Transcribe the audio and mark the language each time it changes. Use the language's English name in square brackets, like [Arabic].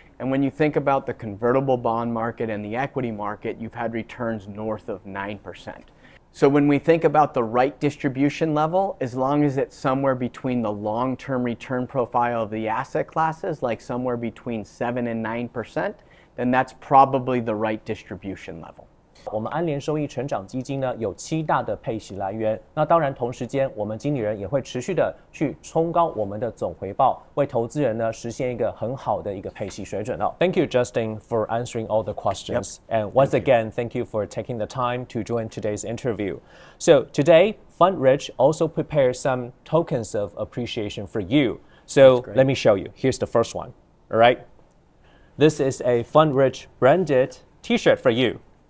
[English] And when you think about the convertible bond market and the equity market, you've had returns north of 9%. So when we think about the right distribution level, as long as it's somewhere between the long-term return profile of the asset classes, like somewhere between 7 and 9%, then that's probably the right distribution level. [Chinese] 我们安联收益成长基金呢有7大的配息来源，那当然同时间我们经理人也会持续的去冲高我们的总回报，为投资人呢实现一个很好的一个配息水准哦。 [English] Thank you, Justin, for answering all the questions. Yep. And once again, thank you for taking the time to join today's interview. So today, FundRich also prepared some tokens of appreciation for you. So let me show you. Here's the first one. All right. This is a FundRich branded T-shirt for you.